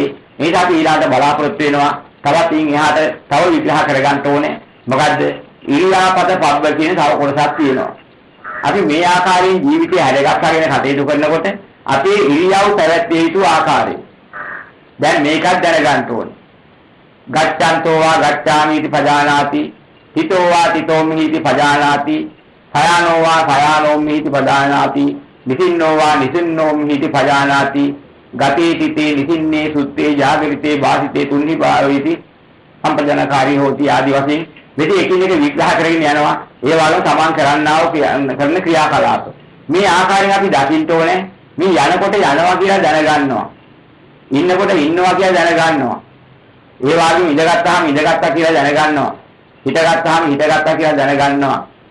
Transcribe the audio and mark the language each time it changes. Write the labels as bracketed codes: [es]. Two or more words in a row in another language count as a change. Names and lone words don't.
[si] මේක අපි ඊළඟට බලාපොරොත්තු වෙනවා. තවත් ඉන් එහාට තව විග්‍රහ කරගන්න ඕනේ. මොකද්ද? ඉරියාපත පබ්බ කියන තව කොටසක් තියෙනවා. අපි මේ ආකාරයෙන් ජීවිතය හැරගස්සගෙන කටයුතු කරනකොට අපේ ඉරියව් පැවැත්විය යුතු ආකාරය. දැන් මේකත් දැනගන්න ඕනේ. [pi] ගච්ඡන්තෝ වා ගච්ඡාමි इति පජානාති. හිතෝ වා තිතෝමි इति පජානාති. සයනෝ වා සයානෝමි इति පජානාති. නිසින්නෝ වා නිසින්නෝමි ඉති පජානාති. ගතේ තිතේ නිසින්නේ සුත්තේ ජාගරිතේ වාසිතේ තුන්හි භාවීති සම්පජනකාරී හෝති [si] ආදි වශයෙන් මෙතන එකිනෙක විග්‍රහ කරගෙන යනවා. ඒ වගේම තමන් කරන්නාව කරන ක්‍රියාකලාප මේ ආකාරයෙන් අපි දකින්න ඕනේ. මේ යනකොට යනවා කියලා දැනගන්නවා. ඉන්නකොට ඉන්නවා කියලා දැනගන්නවා. ඒ වගේම ඉඳගත්තාම ඉඳගත්තා කියලා දැනගන්නවා. හිටගත්තාම හිටගත්තා කියලා දැනගන්නවා.